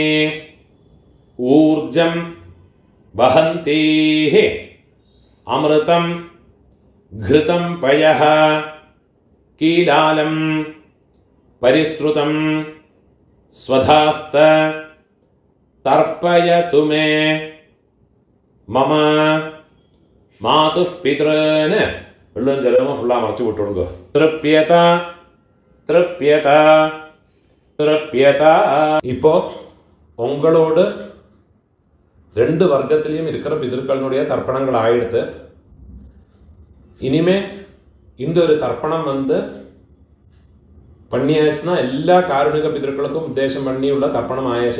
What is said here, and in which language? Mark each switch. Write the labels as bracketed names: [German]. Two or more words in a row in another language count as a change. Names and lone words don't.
[Sanskrit] ഊർജം വഹന്തീഃ അമൃതം ഘൃതം പയഃ കീലാലം പരിശ്രുതം സ്വധാസ്ത തർപ്പയതു മേ മമ മാതുഃ പിതॄൻ. [Malayalam] വെള്ളം ജലമോ ഫുള്ളാ മറച്ചു വിട്ടു കൊടുക്കുക. [Sanskrit] തൃപ്യത തൃപ്യത തൃപ്യത. [Tamil] இப்போ உங்களோடு ரெண்டு வர்க்கத்திலையும் இருக்கிற பிதர்களுடைய தர்ப்பணங்கள் ஆயிடுத்து. இனிமே இந்த ஒரு தர்ப்பணம் பண்ணியாச்சுன்னா எல்லா காருணிக பிதர்களுக்கும் உத்தேசம் பண்ணியுள்ள தர்ப்பணம் ஆயாச்சு.